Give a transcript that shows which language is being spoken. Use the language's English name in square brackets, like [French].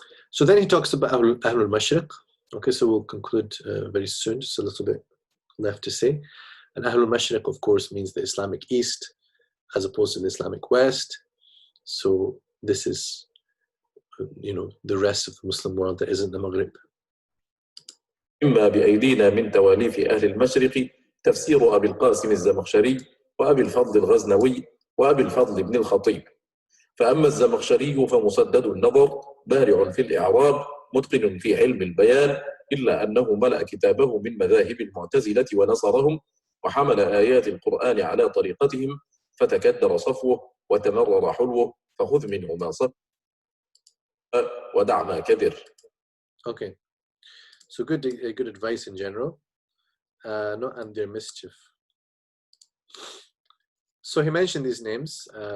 [English] So then he talks about Ahlul Mashriq. Okay, so we'll conclude very soon, just a little bit left to say. And Ahlul Mashriq, of course, means the Islamic East as opposed to the Islamic West. So this is, the rest of the Muslim world that isn't the Maghrib. [Arabic] مما بأيدينا من تواليف أهل المشرق تفسير أبي القاسم الزمخشري وأبي الفضل الغزنوي وأبي الفضل بن الخطيب. فأما الزمخشري فمسدد النظر بارع في الإعراب متقن في علم البيان إلا أنه ملأ كتابه من مذاهب المعتزلة ونصرهم وحمل آيات القرآن على طريقتهم فتكدر صفوه وتمرر حلوه فخذ منه ما صف ودع ما كدر. [English] Okay, so good advice in general, not and their mischief. So he mentioned these names.